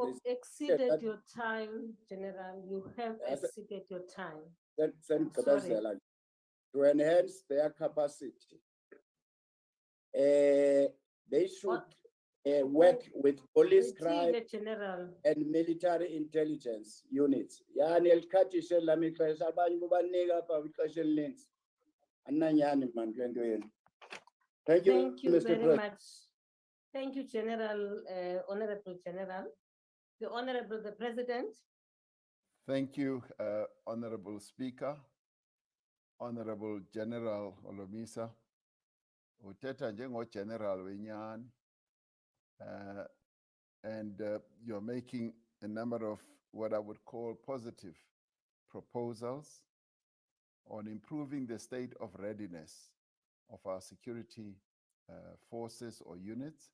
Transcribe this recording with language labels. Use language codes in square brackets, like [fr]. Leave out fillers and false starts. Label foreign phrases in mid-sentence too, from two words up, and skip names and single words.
[en] You have exceeded your time, General. You have exceeded your time. Sorry. To enhance their capacity. They should work with police crime General. and military intelligence units. [xh] Yani elikhathi lami ixesha abanye kubanika apha ixesha elininzi. Ananyani man kule nto yenu. [en] Thank you, Thank you Mr. very President. much. Thank you, General, Honorable General. The Honorable the President. Thank you, Honorable Speaker, Honorable General Holomisa. [xh] Uthetha njengo-General wenyani. [en] And you're making a number of what I would call positive proposals on improving the state of readiness of our security forces or units.